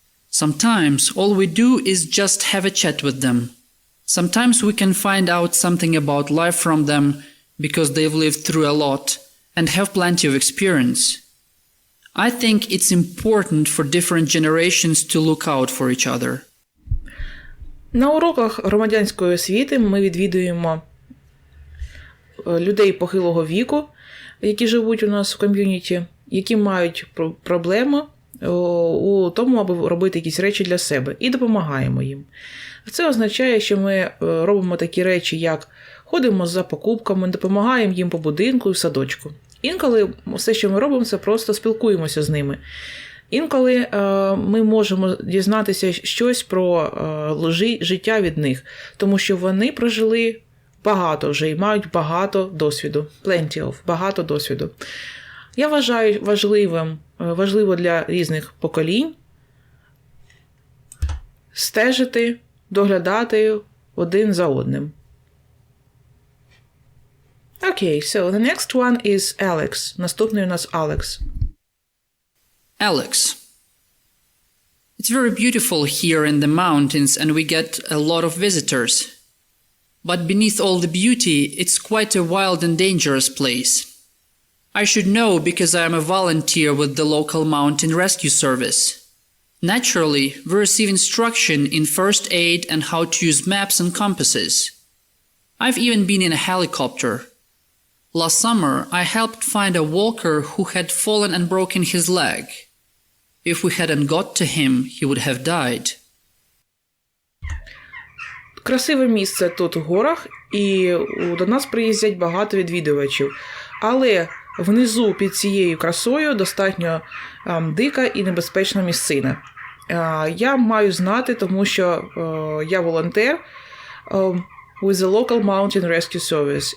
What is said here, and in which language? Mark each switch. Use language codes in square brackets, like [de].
[en] Sometimes all we do is just have a chat with them. Sometimes we can find out something about life from them because they've lived through a lot and have plenty of experience. I think it's important for different generations to look out for each other. [uk] На уроках громадянської освіти ми відвідуємо людей похилого віку, які живуть у нас в ком'юніті, які мають проблеми у тому, аби робити якісь речі для себе, і допомагаємо їм. Це означає, що ми робимо такі речі, як ходимо за покупками, допомагаємо їм по будинку і в садочку. Інколи все, що ми робимо, це просто спілкуємося з ними. Інколи ми можемо дізнатися щось про життя від них, тому що вони прожили багато вже і мають багато досвіду. [en] Plenty of, [uk] багато досвіду. Я вважаю важливо для різних поколінь стежити, доглядати один за одним. [en] Okay, so the next one is Alex. [uk] Наступний у нас Alex. [en] Alex. It's very beautiful here in the mountains and we get a lot of visitors. But beneath all the beauty, it's quite a wild and dangerous place. I should know because I am a volunteer with the local mountain rescue service. Naturally, we receive instruction in first aid and how to use maps and compasses. I've even been in a helicopter. Last summer, I helped find a walker who had fallen and broken his leg. If we hadn't got to him, he would have died. [uk] Красиве місце тут у горах, і до нас приїздять багато відвідувачів. Але внизу під цією красою достатньо дика і небезпечна місцина. Я маю знати, тому що я волонтер [en] with the local mountain rescue service.